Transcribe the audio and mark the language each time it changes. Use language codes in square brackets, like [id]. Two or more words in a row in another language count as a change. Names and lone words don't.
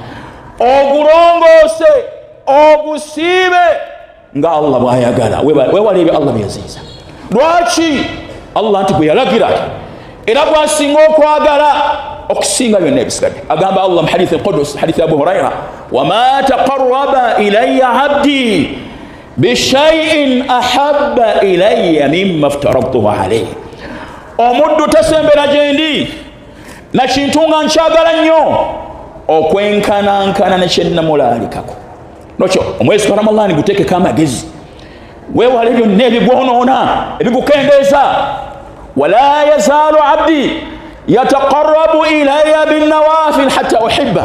[lg] ogulongoose ogusiibe nga Allah bw'ayagala weewale ebyo Allah byeyaziiza lwaki Allah nti gwe yalagira era gwasinga okwagala okusinga byonna ebisigadde agamba Allah mu [ar] حديث القدس [lg] hadithi Abu Hurayra wama [ar] تقرب إلي عبدي بشيء أحب إلي مما افترضته عليه [lg] omuddu tasembera gyendi na kintu nga nkyagala nnyo okwenkanankana ne kyennamulaalikako nokyo omwezi gwa Ramadhan guteekeko amagezi weewale byonna ebigwonoona ebigukendeeza [ar] ولا يزال عبدي يتقرب إلي بالنوافل حتى أحب